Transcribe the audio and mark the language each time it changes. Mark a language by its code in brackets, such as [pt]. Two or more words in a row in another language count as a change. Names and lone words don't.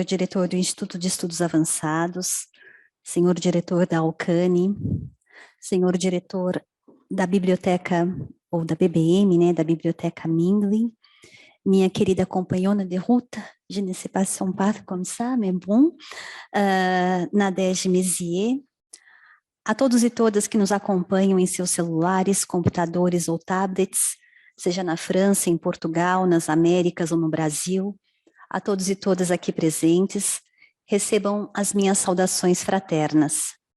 [pt] diretor do Instituto de Estudos Avançados, senhor diretor da UCANI, senhor diretor da biblioteca, ou da BBM, né, da Biblioteca Mingling, minha querida companhona [fr] de route, je ne sais pas si on parle comme ça, mais bon, [pt] Nadege Mézier, a todos e todas que nos acompanham em seus celulares, computadores ou tablets, seja na França, em Portugal, nas Américas ou no Brasil, a todos e todas aqui presentes, recebam as minhas saudações fraternas.